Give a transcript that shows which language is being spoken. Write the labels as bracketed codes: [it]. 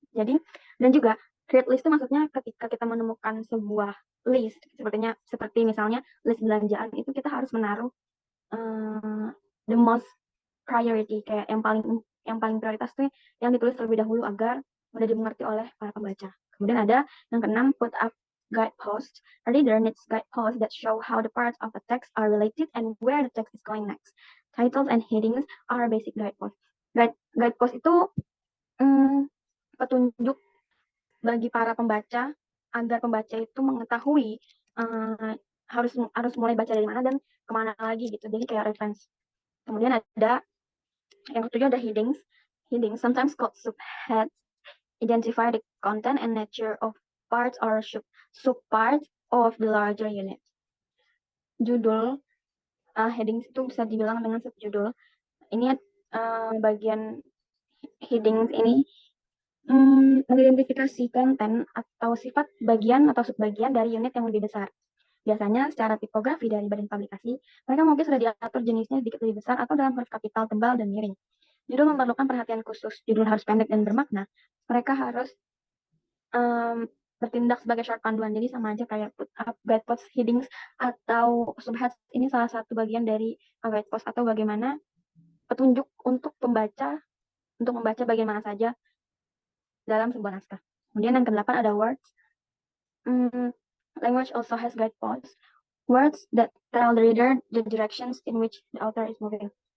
[id] Jadi, dan juga create list itu maksudnya ketika kita menemukan sebuah list, seperti misalnya list belanjaan, itu kita harus menaruh [en] the most priority, [id] kayak yang paling prioritas tuh yang ditulis terlebih dahulu agar mudah dimengerti oleh para pembaca. Kemudian ada yang keenam, [en] put up guideposts. A reader needs guideposts that show how the parts of a text are related and where the text is going next. Titles and headings are basic guideposts. [id] Guidepost itu petunjuk bagi para pembaca agar pembaca itu mengetahui harus mulai baca dari mana dan kemana lagi gitu. Jadi kayak reference. Kemudian ada yang ketujuh ada headings. [en] Headings, sometimes called subheads, identify the content and nature of parts or subparts of the larger unit. [id] Judul, headings itu bisa dibilang dengan subjudul. Ini bagian headings ini mengidentifikasi konten atau sifat bagian atau subbagian dari unit yang lebih besar. Biasanya secara tipografi dari badan publikasi, mereka mungkin sudah diatur jenisnya sedikit lebih besar atau dalam huruf kapital tebal dan miring. Judul memerlukan perhatian khusus. Judul harus pendek dan bermakna. Mereka harus bertindak sebagai short panduan. Jadi sama aja kayak put up guidepost, headings, atau subheads. Ini salah satu bagian dari guidepost atau bagaimana petunjuk untuk pembaca untuk membaca bagian mana saja dalam sebuah naskah. Kemudian yang ke-8 ada words. [en] Language also has guideposts. Words that tell the reader the directions in which the author is moving.